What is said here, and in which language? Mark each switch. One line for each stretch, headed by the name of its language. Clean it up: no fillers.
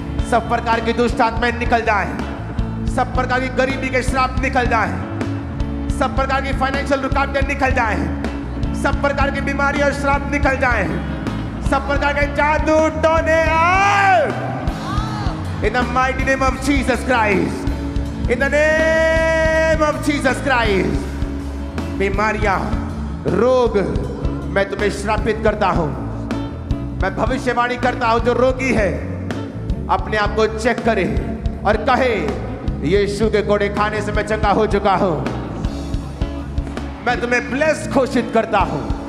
Hindi: सब प्रकार की दुष्ट आत्माएं निकल जाएं. सब प्रकार की गरीबी के श्राप निकल जाएं. सब प्रकार की फाइनेंशियल रुकावटें निकल जाएं. सब प्रकार की बीमारी और श्राप निकल जाएं. सब प्रकार के जादू टोने out.
English: In the mighty name of Jesus Christ. In the name of Jesus Christ.
Hindi: बीमारियां, रोग, मैं तुम्हें श्रापित करता हूं. मैं भविष्यवाणी करता हूं जो रोगी है अपने आप को चेक करे और कहे यीशु के कोड़े खाने से मैं चंगा हो चुका हूं. मैं तुम्हें ब्लेस घोषित करता हूं.